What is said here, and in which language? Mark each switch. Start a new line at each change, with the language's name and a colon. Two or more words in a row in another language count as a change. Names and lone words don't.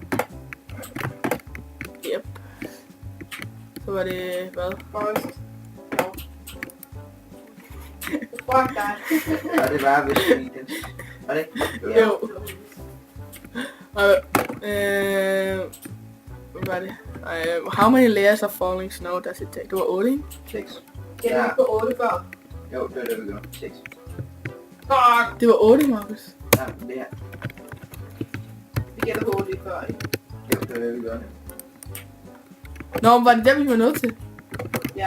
Danish: Yep. Så var det, hvad? Forest. No. Fuck dig. Og det var vist weekend. Var det ikke? Jo. Og, hvad var det?
English: How many layers of falling snow does it take?
Danish: Det var 8, ikke? 6. Jeg er på 8 før. Jo, det var det, vi gjorde. 6. Fuck! Det var 8, Markus. Ja, det her. Vi gætter på 8 før, ikke? Jo, det var det, vi gjorde. Nå, men var det der, vi var nødt til? Ja.